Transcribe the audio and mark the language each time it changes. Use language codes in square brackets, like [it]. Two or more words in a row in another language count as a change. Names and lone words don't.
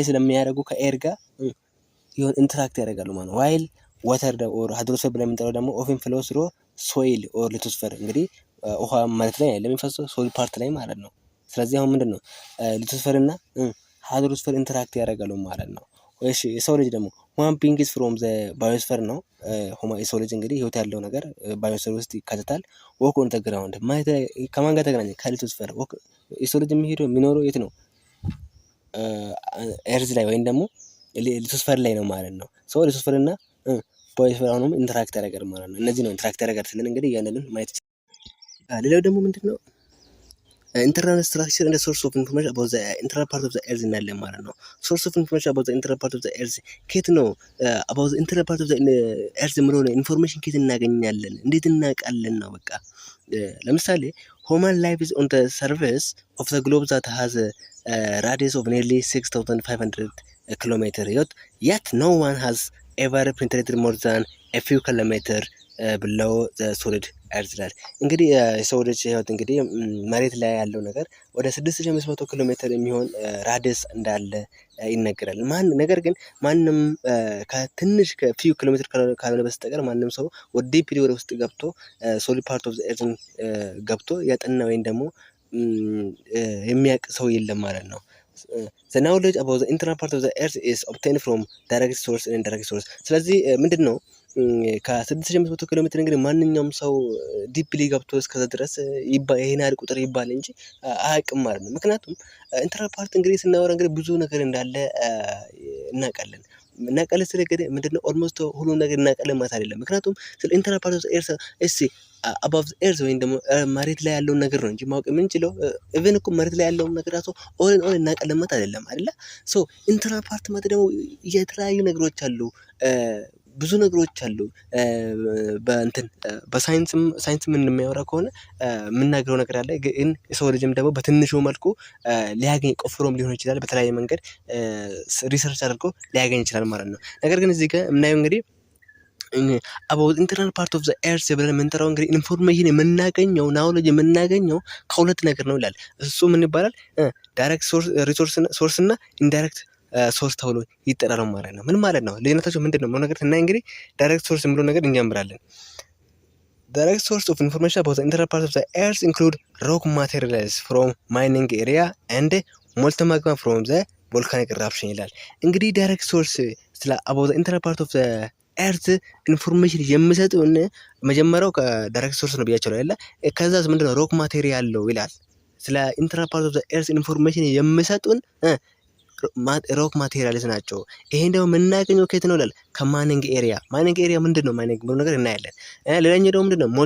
[am] ስለሚያደርጉ ከኤር ጋር ይሁን ኢንተራክት ያደርጋሉ ማለት ነው። [en] while water or hydrosphere [am] ብለን የምንጠራው ደግሞ [en] often flow through soil or lithosphere [am] እንግዲህ ውሃ መሬት ላይ ለሚፈሰው [en] soil part [am] ላይ ማለት ነው። ስለዚህ አሁን ምንድነው ሊቶስፌር እና ሃይድሮስፌር ኢንተራክት ያደርጋሉ ማለት ነው። እሺ የሰው ልጅ ደግሞ [en] one beings from the biosphere [am] ነው። የሰው ልጅ እንግዲህ ህይወት ያለው ነገር ባዮስፌር ውስጥ ይካተታል። [en] walk on the ground [am] ማለት ከማን ጋር ተገናኘ? ከሊቶስፌር። የሰው ልጅ የሚኖረው የት ነው? ኤርዝ ላይ ወይም ደግሞ ሊቶስፌር ላይ ነው ማለት ነው። ሰው ሊቶስፌር እና ባዮስፌር አሁንም ኢንተራክት ያደርጋል ማለት ነው። እነዚህ ነው ኢንተራክት ያደርጋል ስለን እንግዲህ ያንንን ማየት ይችላል። ሌላው ደግሞ ምንድነው [en] internal structure and the source of information about the internal part of the earth [am] እናያለን ማለት ነው። [en] source of information about the internal part of the earth [am] ከየት ነው about [en] the internal part of the earth [am] ምለው ነው ኢንፎርሜሽን ከየት እናገኛለን እንዴት እናውቃለን ነው በቃ። [en] ለምሳሌ human life is on the surface of the globe that has a radius of nearly 6500 kilometers yet no one has ever penetrated more than a few kilometers below the solid earth [am] ይላል። እንግዲህ የሰው ልጅ ህይወት እንግዲህ መሬት ላይ ያለው ነገር ወደ 6500 ኪሎ ሜትር የሚሆን ራዲየስ እንዳለ ይነገራል። ነገር ግን ማንም ከትንሽ ከፊው ኪሎ ሜትር ካልሆነ በስተቀር ማንም ሰው ወደ ዲፕሊ ወደ ውስጥ ገብቶ [en] solid part of the earth [am] ገብቶ ያጠና ወይም ደግሞ የሚያውቅ ሰው የለም ማለት ነው። [en] The knowledge about the internal part of the earth is obtained from direct source and indirect source። [am] ስለዚህ ምንድነው ከ6500 ኪሎ ሜትር እንግዲህ ማንኛውም ሰው ዲፕሊ ገብቶ እስከዛ ድረስ ይሄን ያህል ቁጥር ይባል እንጂ አያውቅም ማለት ነው። ምክንያቱም [en] internal part [am] እንግዲህ ስናወራ እንግዲህ ብዙ ነገር እንዳለ እናውቃለን። ስለ ምንድነው ኦልሞስት ሁሉ ነገር እናውቃለን ማለት አይደለም። ምክንያቱም ስለ [en] internal part of the earth above the earth [am] ወይም ደግሞ መሬት ላይ ያለውን ነገር ነው እንጂ ማወቅ የምንችለው ኢቭን እኮ መሬት ላይ ያለውን ነገር [en] at all [am] እናውቃለን ማለት አይደለም አይደለ? ሶ ኢንተርናል ፓርት ማለት ደግሞ የተለያዩ ነገሮች አሉ፣ ብዙ ነገሮች አሉ። በሳይንስ ምን የሚያወራ ከሆነ የምናገረው ነገር አለ። ግን የሰው ልጅም ደግሞ በትንሹ መልኩ ሊያገኝ ቆፍሮም ሊሆን ይችላል፣ በተለያየ መንገድ ሪሰርች አድርጎ ሊያገኝ ይችላል ማለት ነው። ነገር ግን እዚህ ጋር የምናየው እንግዲህ [en] about internal part of the earth [am] ብለን የምንጠራው እንግዲህ ኢንፎርሜሽን የምናገኘው ናውሌጅ የምናገኘው ከሁለት ነገር ነው ይላል። እሱ ምን ይባላል? [en] direct source [am] እና [en] indirect source [am] ተብሎ ይጠራል ማለት ነው። ምን ማለት ነው? ልዩነታቸው ምንድነው? ምን ነገር ስናይ እንግዲህ [en] direct source [am] የሚለው ነገር እንጀምራለን። [en] Direct source of information about the internal part of the earth include rock materials from mining area and molten magma from the volcanic eruption [am] ይላል። እንግዲህ [en] direct source [am] ስለ [en] about the internal part of the [am] ኤርዝ ኢንፎርሜሽን የሚሰጡን መጀመሪያው ከዳይሬክት ሶርስ ነው ብያቸው አይደለ? ከዛስ ምንድነው [en] rock material [am] ነው ይላል። ስለ [en] internal part of the earth [am] ኢንፎርሜሽን የሚሰጡን [en] rock materials [am] ናቸው። ይሄን ደግሞ የምናገኘው ከየት ነው ይላል? ከማይኒንግ ኤሪያ። [en] mining area [am] ምንድነው? ማይኒንግ ብሎ ነገር እናያለን። ሌላኛው ደግሞ ምንድነው?